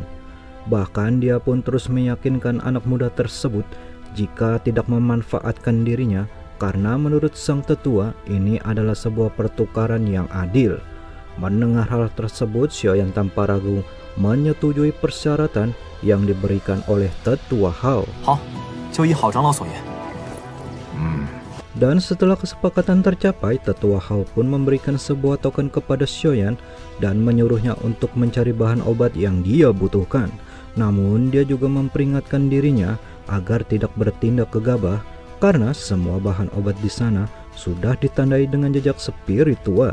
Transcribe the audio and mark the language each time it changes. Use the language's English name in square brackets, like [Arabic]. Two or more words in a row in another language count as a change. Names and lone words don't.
[Indonesian] Bahkan dia pun terus meyakinkan anak muda tersebut jika tidak memanfaatkan dirinya karena menurut sang tetua ini adalah sebuah pertukaran yang adil. Mendengar hal tersebut, Xiaoyan tanpa ragu menyetujui persyaratan yang diberikan oleh Tetua Hao. [Chinese] 好，就依郝长老所言。 [Indonesian] Dan setelah kesepakatan tercapai, Tetua Hao pun memberikan sebuah token kepada Xiaoyan dan menyuruhnya untuk mencari bahan obat yang dia butuhkan. Namun dia juga memperingatkan dirinya agar tidak bertindak gegabah karena semua bahan obat di sana sudah ditandai dengan jejak spiritual.